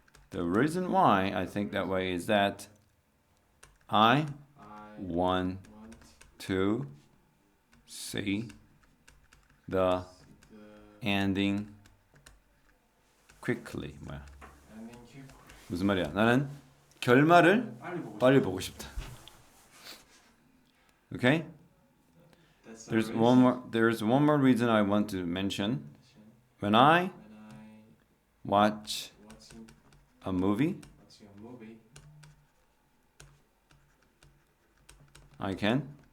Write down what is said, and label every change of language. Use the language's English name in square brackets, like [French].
[English] The reason why I think that way is that I want to see the ending quickly. [Korean] 뭐야? 무슨 말이야? 나는 결말을 빨리 보고 싶다. [English] Okay? There's one more reason I want to mention. When I watch a movie, I can